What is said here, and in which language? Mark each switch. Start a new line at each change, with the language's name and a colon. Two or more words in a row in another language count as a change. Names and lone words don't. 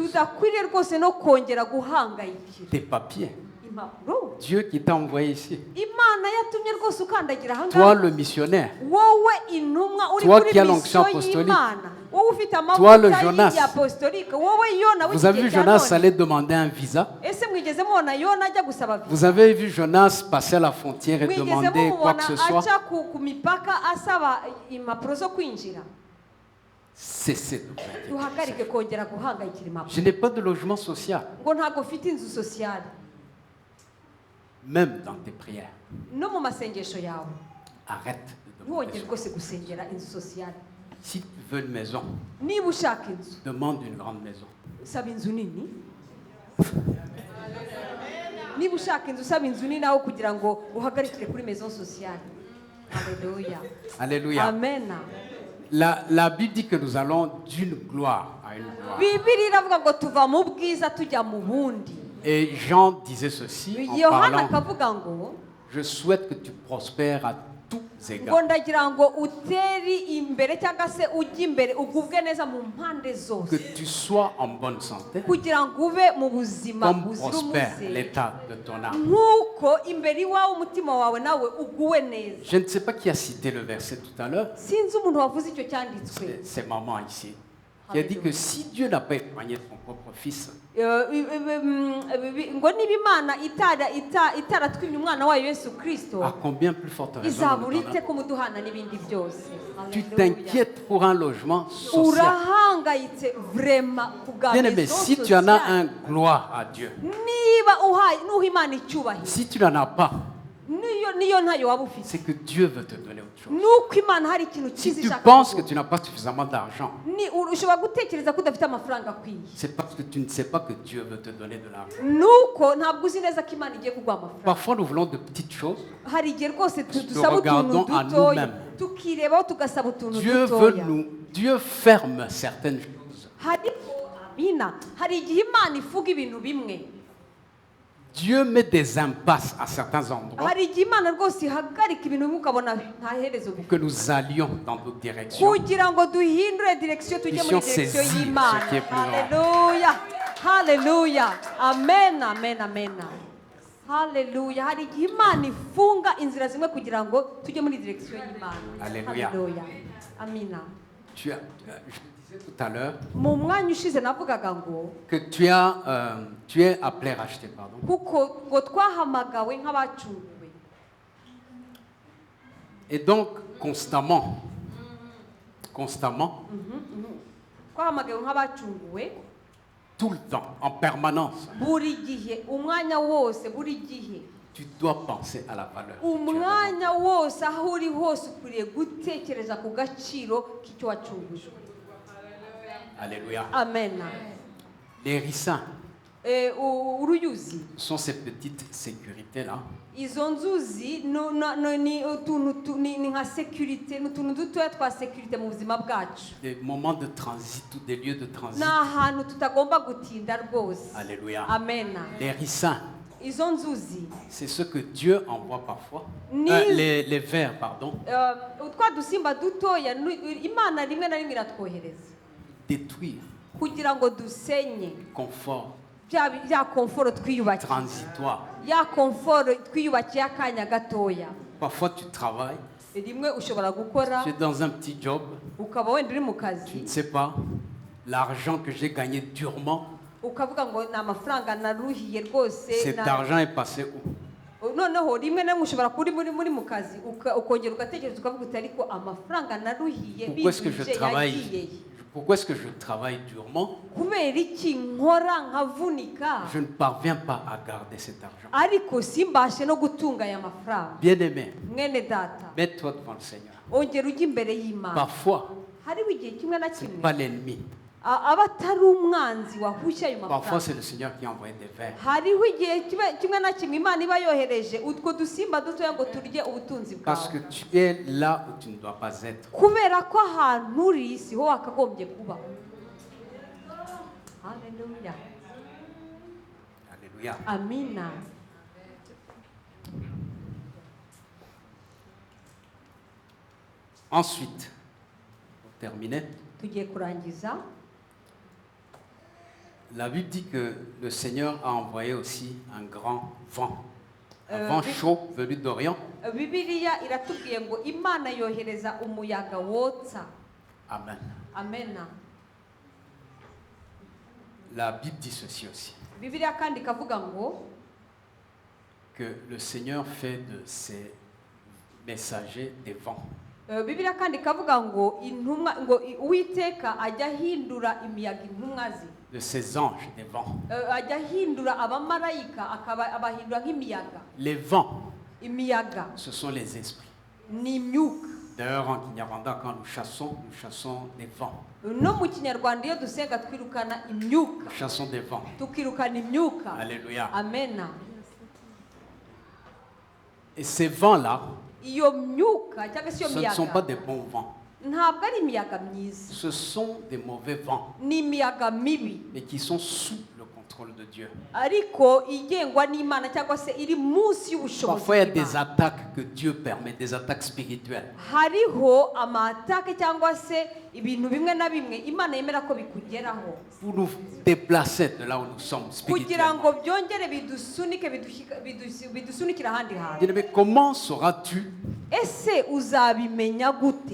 Kinyarwanda: tudakwiriye rwose no kongera guhangayikira
French: Tes papiers,
Kinyarwanda: impapuro
French: Dieu qui t'a envoyé ici,
Kinyarwanda: imana yatumye rwose ukandagira
French: toi
Kinyarwanda: ahangaha
French: le missionnaire,
Kinyarwanda: wowe intumwa uri
French: Toi
Kinyarwanda: kuri
French: qui as l'onction
Kinyarwanda: misiyo
French: apostolique.
Kinyarwanda: y'imana wowe ufite
French: Toi le
Kinyarwanda: amavuta
French: Jonas.
Kinyarwanda: y'apostolique wowe yona
French: vous avez vu
Kinyarwanda: w'igihe cya
French: Jonas
Kinyarwanda: none
French: aller demander un visa.
Kinyarwanda: ese mwigeze mubona yona ajya gusaba visa
French: Vous avez vu Jonas passer à la frontière et
Kinyarwanda: mwigeze
French: demander quoi
Kinyarwanda: mumubona
French: que ce soit.
Kinyarwanda: aca ku mipaka asaba impapuro zo kwinjira
French: Cessez de vous inquiéter.
Kinyarwanda: duhagarike kongera guhangayikira
French: Je
Kinyarwanda: impapuro
French: n'ai pas de logement social,
Kinyarwanda: ngo ntabwo ufite inzu sosiyale
French: même dans tes prières.
Kinyarwanda: no mu masengesho yawe
French: Arrête de demander
Kinyarwanda: ntiwongere
French: ça.
Kinyarwanda: rwose gusengera inzu sosiyale
French: Si tu veux une maison,
Kinyarwanda: niba ushaka inzu
French: demande une grande maison.
Kinyarwanda: saba inzu nini niba ushaka inzu saba inzu nini aho kugira ngo uhagarikire kuri
French: maison sociale
Kinyarwanda: Alléluia.
French: Alléluia. Amen. La Bible dit que nous allons d'une gloire à une gloire.
Kinyarwanda: Bibiri iravuga ngo tuva mu bwiza tujya mu bundi.
French: Et Jean disait ceci en
Kinyarwanda: Yohana
French: parlant,
Kinyarwanda: akavuga ngo
French: je souhaite que tu prospères à tous
Kinyarwanda: ngo
French: égards.
Kinyarwanda: ndagira ngo uteri imbere cyangwa se ujye imbere ugubwe neza mu mpande
French: Que
Kinyarwanda: zose
French: tu sois en bonne santé,
Kinyarwanda: kugira ngo ube mu buzima
French: comme
Kinyarwanda: buzira
French: prospère
Kinyarwanda: umuze
French: l'état de ton âme.
Kinyarwanda: nk'uko imbere iwawe umutima wawe nawe uguwe neza.
French: Je ne sais pas qui a cité le verset tout à l'heure.
Kinyarwanda: Sinzi umuntu wavuze icyo cyanditswe
French: C'est maman ici. Qui a dit que si Dieu n'a pas épargné son propre fils,
Kinyarwanda: ngo niba imana itaratwimye umwana wayo Yesu Kristo
French: à combien plus forte raison
Kinyarwanda: izabura
French: nous donnera-
Kinyarwanda: ite kumuduhana n'ibindi byose.
French: Tu Alléluia. t'inquiètes pour un logement social.
Kinyarwanda: urahangayitse vrema ku bwa
French: Bien aimé, maison si tu en as sociale. un, gloire à Dieu.
Kinyarwanda: niba nuha imana icyubahiro
French: Si tu n'en as pas,
Kinyarwanda: niyo ntayo waba ufite
French: c'est que Dieu veut te donner autre chose.
Kinyarwanda: nuko imana hari ikintu
French: Si
Kinyarwanda: cyiza
French: tu
Kinyarwanda: ishaka
French: penses que
Kinyarwanda: kuguha.
French: tu n'as pas suffisamment d'argent,
Kinyarwanda: ushobora gutekereza ko udafite amafaranga akwiye
French: c'est parce que tu ne sais pas que Dieu veut te donner de l'argent.
Kinyarwanda: nuko ntabwo uzi neza ko imana igiye kuguha amafaranga.
French: Parfois, nous voulons de petites choses.
Kinyarwanda: hari igihe rwose dusaba
French: regardons
Kinyarwanda: utuntu
French: à
Kinyarwanda: dutoya
French: nous-mêmes.
Kinyarwanda: tukirebaho tugasaba utuntu
French: Dieu veut
Kinyarwanda: dutoya
French: Dieu ferme certaines choses.
Kinyarwanda: hari igihe imana ivuga ibintu bimwe
French: Dieu met des impasses à certains endroits
Kinyarwanda: hari igihe imana rwose ihagarika ibintu bimwe ukabona nta herezo
French: pour
Kinyarwanda: bifite
French: que nous allions dans d'autres directions.
Kinyarwanda: kugira ngo duhindure direkisiyo tujye muri
French: Puissions
Kinyarwanda: direkisiyo
French: saisir
Kinyarwanda: y'imana.
French: ce qui est plus grand.
Kinyarwanda: Haleluya, haleluya, amen, amen, amen. Haleluya, hari igihe imana ifunga inzira zimwe kugira ngo tujye muri direkisiyo y'imana. Haleluya. Haleluya, amina.
French: Je disais tout à l'heure
Kinyarwanda: mu mwanya ushize navugaga ngo
French: que tu es appelé racheter, pardon.
Kinyarwanda: kuko ngo twahamagawe nk'abacunguwe
French: Et donc, constamment,
Kinyarwanda: twahamagawe nk'abacunguwe
French: tout le temps, en permanence,
Kinyarwanda: buri gihe umwanya wose buri gihe
French: tu dois penser à la valeur. que tu as devant
Kinyarwanda: umwanya wose aho uri hose ukwiriye gutekereza ku gaciro k'icyo wacungujwe.
French: toi. Alléluia. Amen. Les ricins
Kinyarwanda: Uruyuzi
French: sont ces petites sécurités-là
Kinyarwanda: izo nzuzi ni utuntu ni nka security ni utuntu dutoya twa security mu buzima bwacu
French: des moments de transit ou des lieux de transit.
Kinyarwanda: ni ahantu tutagomba gutinda rwose.
French: Alléluia. Amen. Les ricins,
Kinyarwanda: izo nzuzi
French: c'est ce que Dieu envoie parfois.
Kinyarwanda: Ni-
French: Les vers, pardon,
Kinyarwanda: twa dusimba dutoya imana rimwe na rimwe iratwohereza
French: détruire,
Kinyarwanda: kugira ngo dusenye
French: confort,
Kinyarwanda: bya komforo twiyubakiye
French: transitoire.
Kinyarwanda: ya komforo twiyubakiye akanya gatoya.
French: Parfois, tu travailles,
Kinyarwanda: rimwe ushobora gukora
French: tu es dans un petit job,
Kinyarwanda: ukaba wenda uri mu
French: tu
Kinyarwanda: kazi
French: ne sais pas l'argent que j'ai gagné durement,
Kinyarwanda: ukavuga ngo ni amafaranga naruhiye rwose
French: cet argent est passé où?
Kinyarwanda: noneho rimwe na rimwe ushobora kuba muri mu kazi ukongera ugatekereza ukavuga uti ariko amafaranga naruhiye
French: Pourquoi est-ce que je
Kinyarwanda: binduje
French: travaille?
Kinyarwanda: yagiye
French: Pourquoi est-ce que je travaille durement?
Kinyarwanda: kubera iki nkora nkavunika
French: Je ne parviens pas à garder cet argent.
Kinyarwanda: ariko simbashe no gutunga aya mafaranga.
French: Bien-aimé,
Kinyarwanda: Mwene data
French: mets-toi devant le Seigneur.
Kinyarwanda: ongera ujye imbere y'Imana.
French: Parfois,
Kinyarwanda: hariho igihe kimwe na
French: ce n'est
Kinyarwanda: kimwe
French: pas l'ennemi.
Kinyarwanda: aba atari umwanzi wahushye ayo
French: Parfois,
Kinyarwanda: mafaranga.
French: c'est le Seigneur qui a envoyé des vers.
Kinyarwanda: hariho igihe kimwe na kimwe Imana iba yohereje utwo dusimba dutoya ngo turye ubutunzi
French: Parce que
Kinyarwanda: bwawe,
French: tu es là où tu ne dois pas être.
Kinyarwanda: kubera ko ahantu uri siho wakagombye kuba. Haleluya,
French: Alléluia.
Kinyarwanda: amina.
French: Ensuite, pour terminer,
Kinyarwanda: Tugiye kurangiza.
French: la Bible dit que le Seigneur a envoyé aussi un grand vent. Un Euh, vent oui. chaud venu d'Orient.
Kinyarwanda: Bibiliya iratubwiye ngo Imana yohereza umuyaga wotsa.
French: Amen.
Kinyarwanda: Amena.
French: La Bible dit ceci aussi,
Kinyarwanda: Bibiliya kandi ikavuga ngo
French: que le Seigneur fait de ses messagers des vents.
Kinyarwanda: Bibiliya kandi ikavuga ngo intumwa ngo Uwiteka ajya ahindura imiyaga intumwa ze.
French: De ses anges des vents.
Kinyarwanda: Ajya ahindura abamarayika abahindura nk'imiyaga.
French: Les vents,
Kinyarwanda: Imiyaga
French: ce sont les esprits.
Kinyarwanda: ni imyuka.
French: D'ailleurs, en Kinyarwanda, quand nous chassons des vents.
Kinyarwanda: No mu Kinyarwanda iyo dusenga twirukana imyuka,
French: Nous chassons des vents.
Kinyarwanda: tukirukana imyuka.
French: Alléluia.
Kinyarwanda: Amena.
French: Et ces vents-là,
Kinyarwanda: Iyo myuka cyangwa se iyo
French: ce ne sont pas
Kinyarwanda: miyaga
French: des bons vents.
Kinyarwanda: ntabwo ari imiyaga myiza,
French: Ce sont des mauvais vents,
Kinyarwanda: ni imiyaga mibi
French: mais qui sont sous le contrôle de Dieu.
Kinyarwanda: ariko igengwa n'Imana cyangwa se iri munsi y'ubushobozi
French: Parfois, il y a des
Kinyarwanda: bw'Imana.
French: attaques que Dieu permet, des attaques spirituelles.
Kinyarwanda: Hariho amatake cyangwa se ibintu bimwe na bimwe Imana yemera ko bikugeraho
French: Pour nous déplacer de là où nous sommes
Kinyarwanda: kugira
French: spirituellement.
Kinyarwanda: ngo byongere bidusunike bidusunikira ahandi hantu.
French: Bien-aimé, comment sauras-tu
Kinyarwanda: Ese uzabimenya gute?